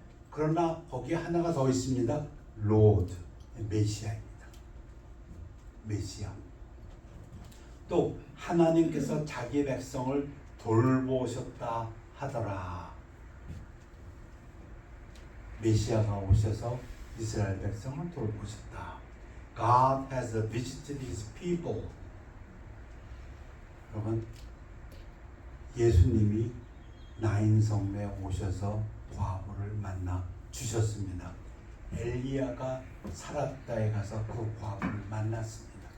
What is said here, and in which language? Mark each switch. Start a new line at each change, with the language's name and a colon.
Korean: 그러나 거기에 하나가 더 있습니다. 로드, 메시아입니다. 메시아. 또 하나님께서 자기 백성을 돌보셨다 하더라. 메시아가 오셔서 이스라엘 백성을 돌보셨다.
English: God has visited His people.
Korean: 여러분, 예수님이 나인성에 오셔서 과부를 만나 주셨습니다. 엘리야가 사랍다에 가서 그 과부를 만났습니다.